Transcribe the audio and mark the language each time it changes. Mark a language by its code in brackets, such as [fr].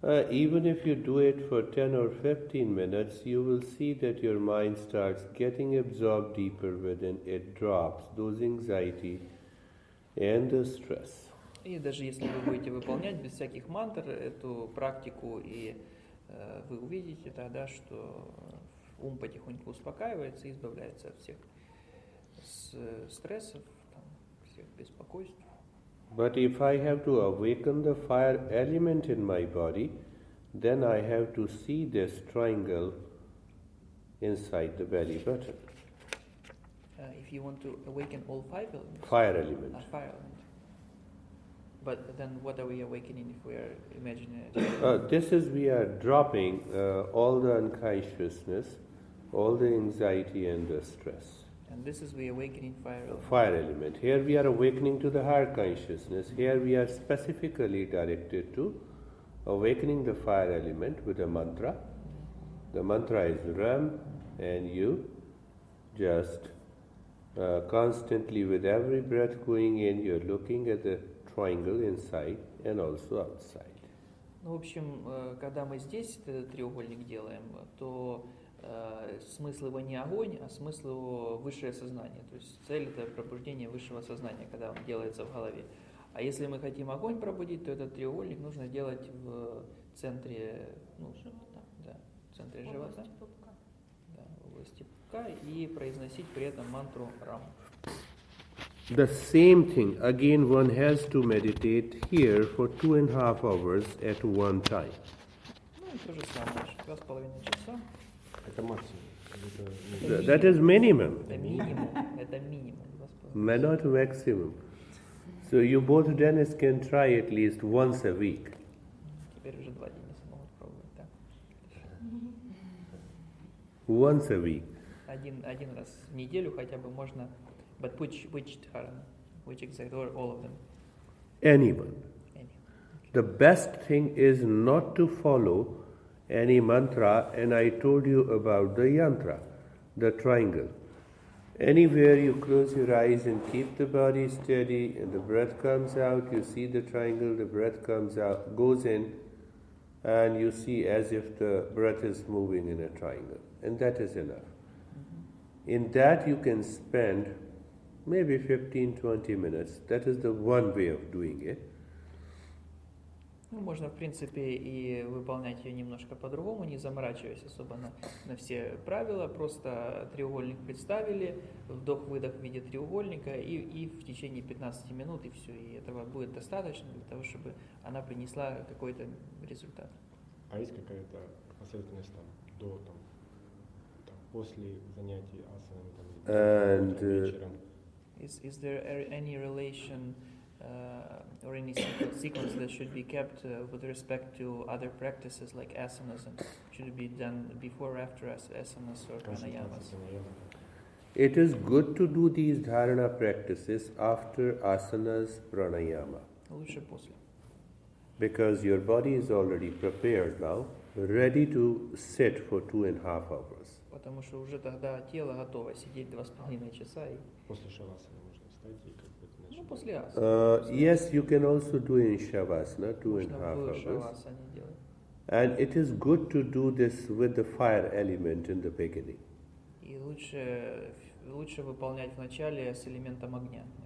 [en] Even if you do it for 10 or 15 minutes, you will see that your mind starts getting absorbed deeper within, it drops those anxiety and the stress. [ru] И даже если вы будете выполнять без всяких мантр эту практику, и вы увидите тогда, что ум потихоньку успокаивается и избавляется от всех стрессов, там, всех беспокойств. [en] But if I have to awaken the fire element in my body, then I have to see this triangle inside the belly button. If you want to awaken all five elements? Fire element. Fire element. But then what are we awakening if we are imagining it? This is we are dropping all the unconsciousness, all the anxiety and the stress. And this is the awakening fire element. Fire element. Here we are awakening to the higher consciousness. Here we are specifically directed to awakening the fire element with a mantra. The mantra is Ram, and you just constantly with every breath going in, you're looking at the triangle inside and also outside. [ru] Ну, в общем, когда мы здесь этот треугольник делаем, то смысл его не огонь, а смысл его высшее сознание. То есть цель — это пробуждение высшего сознания, когда он делается в голове. А если мы хотим огонь пробудить, то этот треугольник нужно делать в центре, в центре живота, в области пупка, и произносить при этом мантру Рам. [en] The same thing, again one has to meditate here for 2.5 hours at one time. [ru] Ну и то же самое, 2,5 часа. Это максимум. [en] That is minimum, [ru] Это минимум, это минимум. 2,5. [en] not maximum. So you both Dennis can try at least once a week. [ru] Теперь уже 2 Дениса могут пробовать, да? [en] Once a week. [ru] Один раз в неделю хотя бы можно. [en] But which dharana? Which exact, or all of them? Anyone. Any. The best thing is not to follow any mantra, and I told you about the yantra, the triangle. Anywhere you close your eyes and keep the body steady, and the breath comes out, you see the triangle, the breath comes out, goes in, and you see as if the breath is moving in a triangle, and that is enough. In that you can spend maybe 15-20 minutes. That is the one way of doing it. [ru] Ну, можно, в принципе, и выполнять ее немножко по-другому, не заморачиваясь особо на все правила, просто треугольник представили, вдох-выдох в виде треугольника, и в течение 15 минут, и все, и этого будет достаточно для того, чтобы она принесла какой-то результат. А есть какая-то последовательность там, до, после занятий асанами, вечером? [en] Is there any relation or any sequence that should be kept with respect to other practices like asanas, and should it be done before or after asanas or pranayamas? It is good to do these dharana practices after asanas, pranayama. [ru] Лучше после. [en] Because your body is already prepared now, ready to sit for 2.5 hours. [ru] Потому что уже тогда тело готово сидеть 2,5 часа. И... После шавасаны можно встать и как бы начать. Ну, после асаны. [en] Yes, you can also do in Shavasana, 2.5 [ru] Можно в [en] hours. [ru] шавасане делать. [en] And it is good to do this with the fire element in the beginning. [ru] И лучше выполнять вначале с элементом огня.